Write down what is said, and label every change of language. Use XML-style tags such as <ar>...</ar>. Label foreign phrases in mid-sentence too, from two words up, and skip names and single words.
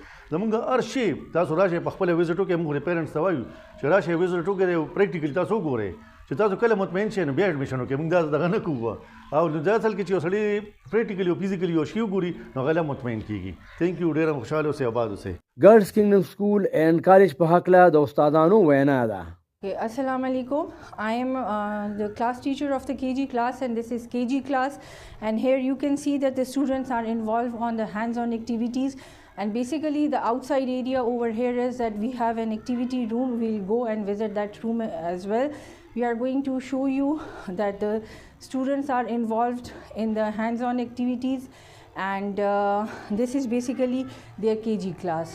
<ps>زموږ هر شی تاسو راشئ په خپل ویزټ وکړئ. موږ پیرنټس ته وایو چې راشئ ویزټ وکړئ پریکټیکلی تاسو وګورئ چې تاسو کله مطمئن شئ نو بیا اډمیشن وکړئ. موږ دا دغه نه کوو او دا اصل کې چې یو سړی پریکټیکلی او فزیکلی یو شی وګوري نو غلا مطمئن کیږي.</ps> <en>Thank you.</en> <ps>ډېر خوشاله اوسئ آباد اوسئ. ګرلز کینګډم سکول اینڈ کالج په هکله د استادانو وینا ده.</ps> <ar>السلام عليكم.</ar> <en>I am the class teacher of the KG class, and this is KG class, and here you can see that the students are involved on the hands-on activities. And basically the outside area over here is that we have an activity room. We'll go and visit that room as well. We are going to show you that the students are involved in the hands-on activities, and this is basically their KG class.</en>